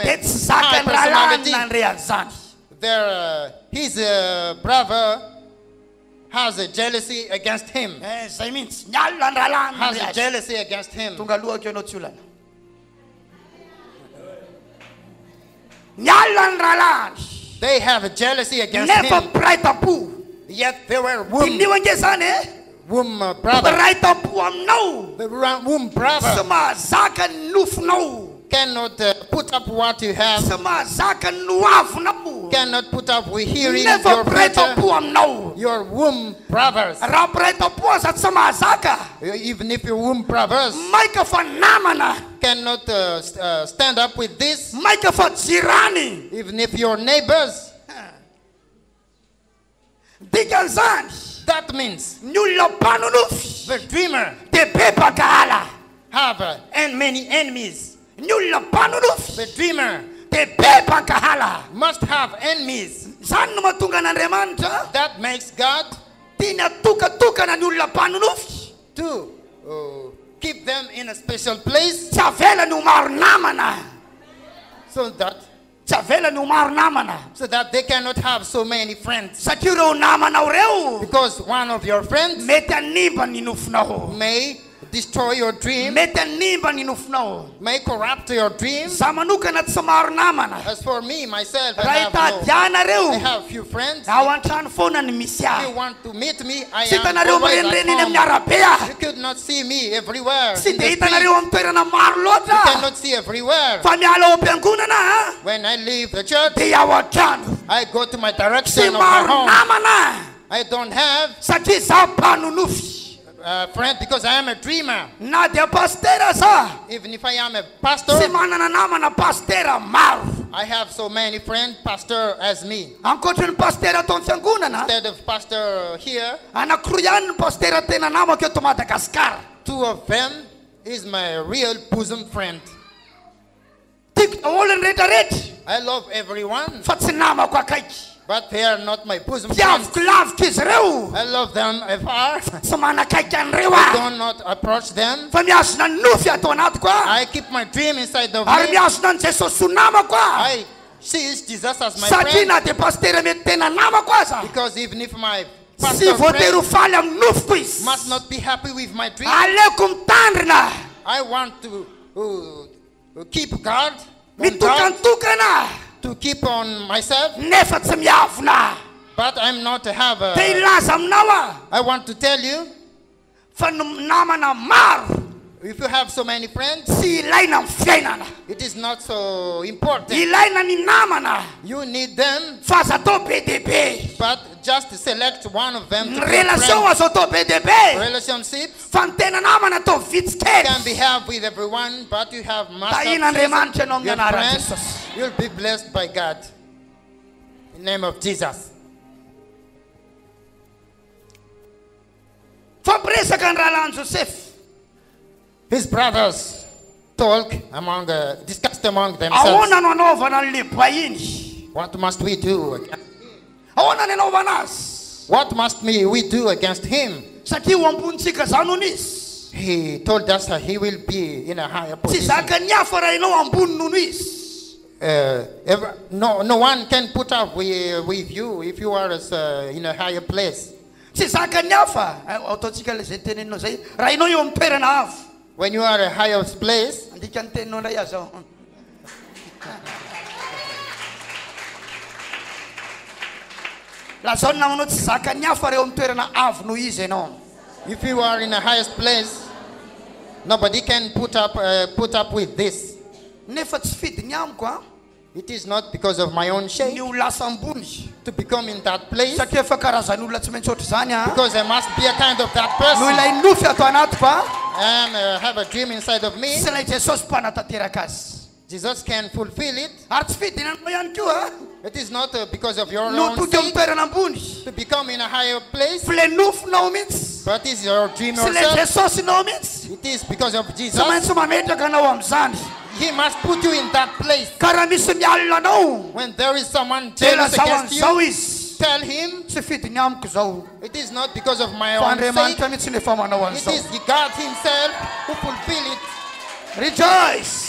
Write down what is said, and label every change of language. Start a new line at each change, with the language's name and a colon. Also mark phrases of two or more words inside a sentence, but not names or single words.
Malagasy: dia tsy
English: high
Malagasy: zakany rahalany
English: personality.
Malagasy: nandre an'izany
English: His brother has a jealousy against him.
Malagasy: zay mihitsy ny alina ny rahalany
English: Has
Malagasy: nandre
English: a
Malagasy: azy
English: jealousy against him.
Malagasy: tonga aloha akeo ianao tsy olana ny alina ny rahalany
English: They have a jealousy against
Malagasy: nefa
English: him.
Malagasy: mpiray tampo
English: Yet they were womb
Malagasy: inio ange zany e
English: brother.
Malagasy: mpiray tampo aminao
English: The womb
Malagasy: tsy
English: brother
Malagasy: mahazaka ny nofonao
English: cannot put up what you have,
Malagasy: tsy mahazaka ny noavinao
English: cannot put up with hearing
Malagasy: nefa
English: your
Malagasy: mpiray
English: future.
Malagasy: tampo aminao
English: Your womb brothers,
Malagasy: raha mpiray tampo aza tsy mahazaka
English: even if your womb brothers
Malagasy: maika fa namana
English: cannot stand up with this,
Malagasy: maika fa jirany
English: even if your neighbors,
Malagasy: dikan'izany
English: that means
Malagasy: ny olona mpanonofy
English: the dreamer
Malagasy: dia be mpakahala
English: have and many enemies.
Malagasy: ny olona mpanonofy
English: The dreamer
Malagasy: dia be mpakahala
English: must have enemies.
Malagasy: zany no mahatonga an'andriamanitra
English: That makes God
Malagasy: tiany atokatokana ny olona mpanonofy
English: to keep them in a special place
Malagasy: tsy avela ny ho maro namana
English: so that
Malagasy: tsy avela ny ho maro namana
English: they cannot have so many friends.
Malagasy: satria ireo namanao reo
English: Because one of your friends
Malagasy: mety animba ny nofonao
English: may destroy your dream,
Malagasy: mety animba ny nofonao
English: may corrupt your dream.
Malagasy: za manokana tsy maro namana
English: As for me, myself,
Malagasy: raha
English: I
Malagasy: hitadianareo
English: have few friends.
Malagasy: ao an-trano foana ny misy
English: If you
Malagasy: ahy
English: want to meet me, I
Malagasy: tsy
English: am
Malagasy: hitanareo
English: always at
Malagasy: mirenireny amin'ny
English: home.
Malagasy: arabe ahy
English: You could not see me everywhere.
Malagasy: tsy
English: In
Malagasy: dia
English: the
Malagasy: hitanareo
English: street.
Malagasy: amin'ny toerana maro
English: You
Malagasy: loatra
English: cannot see everywhere.
Malagasy: fa miala ao am-piangonana
English: When I leave the church,
Malagasy: dia ao an-trano
English: I go to my
Malagasy: tsy
English: direction of my
Malagasy: maro
English: home.
Malagasy: namana
English: I don't have
Malagasy: satria za mpanonofy
English: a friend because I am a dreamer.
Malagasy: na dia pastera za
English: Even if I am a
Malagasy: tsy
English: pastor,
Malagasy: manana namana pastera maro
English: I have so many friends, pastor as me.
Malagasy: ankoatra ny pastera atao amin'ny fiangonana
English: Instead of pastor here,
Malagasy: anankiroa ihany ny pastera tena namako eto madagasikara
English: 2 of them is my real bosom friend.
Malagasy: tiako olony rehetrarehetra
English: I love everyone,
Malagasy: fa tsy namako akaiky
English: but they are not my bosom friends.
Malagasy: tiaviko lavika izy reo
English: I love them afar.
Malagasy: tsy manakaiky an'ireo
English: I
Malagasy: aho
English: do not approach them.
Malagasy: fa miazona ny nofy atao anatiko aho
English: I keep my dream inside of
Malagasy: ary
English: me.
Malagasy: miazona ny jesosy ho namako aho
English: I see Jesus as my
Malagasy: satria
English: friend
Malagasy: na dia pastera mety tena namako aza
English: because even if my
Malagasy: tsy
English: pastor
Malagasy: voatery ho
English: friend
Malagasy: faly amin'ny nofiko izy
English: must not be happy with my dream,
Malagasy: aleko mitandrina
English: I want to keep guard, on guard,
Malagasy: mitokantokana
English: to keep on myself,
Malagasy: nefa tsy miavona
English: but I'm not to have
Malagasy: dia a, ilaza aminao a
English: I want to tell you,
Malagasy: fa namana maro
English: if you have so many friends,
Malagasy: tsy ilaina amin'ny fiainana
English: it is not so important.
Malagasy: ilaina ny namana
English: You need them,
Malagasy: fa aza atao be dia be
English: but just select one of them to
Malagasy: ny
English: be a relation friend.
Malagasy: azo atao be dia be
English: Relationships
Malagasy: fa ny tena namana atao vitsy
English: can be
Malagasy: kely
English: have with everyone, but you have must
Malagasy: tahin'andriamanitra ianao amin'ny
English: your
Malagasy: anaran'i
English: friend,
Malagasy: jesosy
English: you'll be blessed by God. In the name of Jesus.
Malagasy: fampiresaka ny rahalany joseph
English: His brothers discussed among themselves.
Malagasy: ahoana no anaovana an'le bahiny
English: What must we do?
Malagasy: ahoana ny anaovana azy
English: What must we do against him?
Malagasy: satria ho ambonitsika zany hony izy
English: He told us that he will be in a higher
Malagasy: tsy
English: position.
Malagasy: zaka ny hafa raha ianao ambony nono izy
English: No one can put up with you if you are in a higher place.
Malagasy: tsy zaka ny hafa ataontsika le zay teneninao zay raha ianao eo amin'ny toerana avo
English: When you are a higher place,
Malagasy: andika ny teninao ndray azy ao la zao ny namanao tsy zaka ny hafa raha eo amin'ny toerana avo noho izy ianao
English: if you are in the highest place, Nobody can put up with this.
Malagasy: Nefa tsy fidiny amiko a.
English: It is not because of my own shape
Malagasy: Ny ho lasa ambony.
English: to become in that place,
Malagasy: Satria efa karazan'olona tsy maintsy ohatr'izany a.
English: because I must be a kind of that
Malagasy: Noho
English: person
Malagasy: ilay nofy ato anatiko a.
English: and have a dream inside of me.
Malagasy: Sy ilay Jesosy mpanatanteraka azy.
English: Jesus can fulfill it.
Malagasy: Ary tsy fidinanao ihany koa a.
English: It is not because of your
Malagasy: No
English: own
Malagasy: toky amin'ny
English: sake
Malagasy: toerana ambony.
English: to become in a higher place,
Malagasy: Fa ilay nofinao mihitsy.
English: but it is your dream
Malagasy: Sy ilay
English: yourself.
Malagasy: Jesosinao mihitsy.
English: It is because of
Malagasy: Tsy
English: Jesus.
Malagasy: maintsy mametraka anao amin'izany.
English: He must put you in that place.
Malagasy: Ka raha misy mialina anao.
English: When there is someone
Malagasy: Dia
English: jealous
Malagasy: lazao
English: against
Malagasy: an'izao
English: you,
Malagasy: izy.
English: tell him
Malagasy: Tsy fidiny amiko zao.
English: it is not because of my
Malagasy: Fa
English: own sake.
Malagasy: Andriamanitra mihitsy ny efa manao
English: It
Malagasy: an'izao.
English: is God Himself who fulfill it. Rejoice.